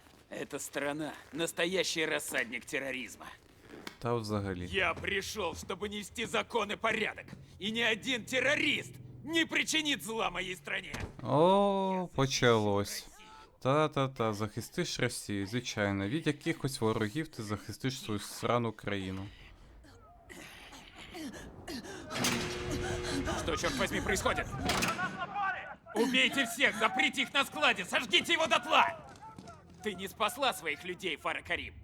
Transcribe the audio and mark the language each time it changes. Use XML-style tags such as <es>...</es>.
<ru>Эта страна — настоящий рассадник терроризма.</ru> <uk>Та взагалі.</uk> <ru>Я пришел, чтобы нести закон и порядок. И ни один террорист не причинит зла моей стране.</ru> <uk>О, почалось. Та-та-та, захистиш Росію, звичайно. Від якихось ворогів ти захистиш свою срану країну.</uk> <ru>Что, черт возьми, происходит? Убейте всех, заприте их на складе, сожгите его дотла! Ты не спасла своих людей, Фара Карим.</ru>